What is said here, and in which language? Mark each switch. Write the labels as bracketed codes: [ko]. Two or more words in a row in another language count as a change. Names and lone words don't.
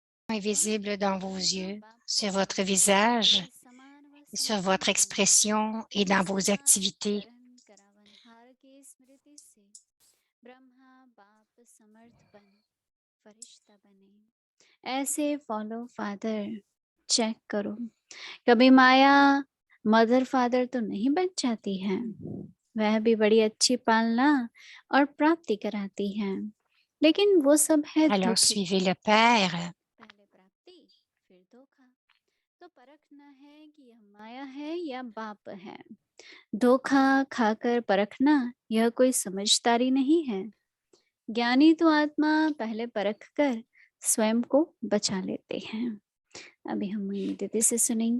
[fr] est visible dans vos yeux, sur votre visage, sur votre expression et dans vos activités. [hi] ऐसे [en] follow father check [hi] करो, कभी माया [en] mother father [hi] तो नहीं बन जाती है। वह भी बड़ी अच्छी पालना और प्राप्ति कराती है, लेकिन वो सब है [fr] Alors, [hi] धोखे। [fr] suivez le Père. [hi] पहले प्राप्ति फिर धोखा, तो परखना है कि यह माया है या बाप है। धोखा खाकर परखना यह कोई समझदारी नहीं है। ज्ञानी तो आत्मा पहले परख कर स्वयं को बचा लेते हैं। अभी हम दीदी से सुनेंगे।